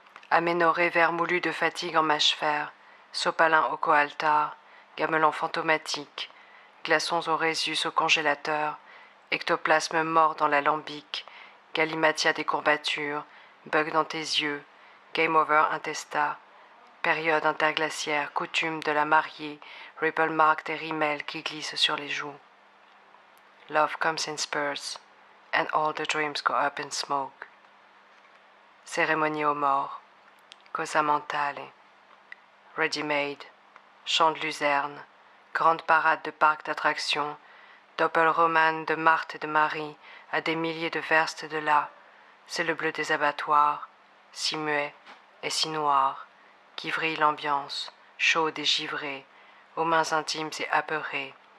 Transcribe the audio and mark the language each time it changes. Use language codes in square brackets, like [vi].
[fr] Aménorrhée vermoulu de fatigue en mâche-fer, sopalin au coaltar, gamelan fantomatique, glaçons au Rhésus au congélateur, ectoplasme mort dans l'alambic, galimatia des courbatures, bug dans tes yeux, game over intestat, période interglaciaire, coutume de la mariée, ripple mark des rimels qui glissent sur les joues. [en] Love comes in spurts, and all the dreams go up in smoke. [fr] Cérémonie aux morts, cosa mentale, ready-made, chant de luzerne, grande parade de parcs d'attractions, doppelroman de Marthe et de Marie à des milliers de verstes de là, c'est le bleu des abattoirs, si muet et si noir, qui vrille l'ambiance, chaude et givrée, aux mains intimes et apeurées.